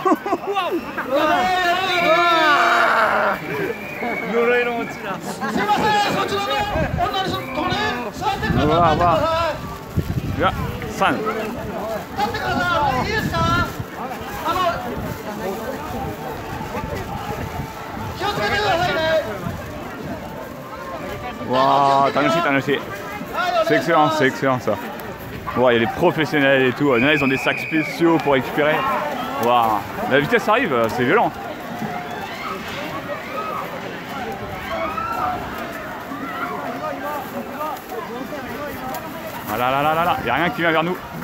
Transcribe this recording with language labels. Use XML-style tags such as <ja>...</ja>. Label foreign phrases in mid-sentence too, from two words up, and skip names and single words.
<ja>呪いの落ちだ。すいません、そちらの女の人とね、座ってください。うわうわ。いや、3。立ってください。いいですか。気をつけてくださいね。</ja> <fr>Waouh, c'est excellent, c'est excellent ça. Wow, il y a des professionnels et tout. Il y en a, ils ont des sacs spéciaux pour récupérer. Waouh, la vitesse arrive, c'est violent. Ah là là là là là, il n'y a rien qui vient vers nous.</fr>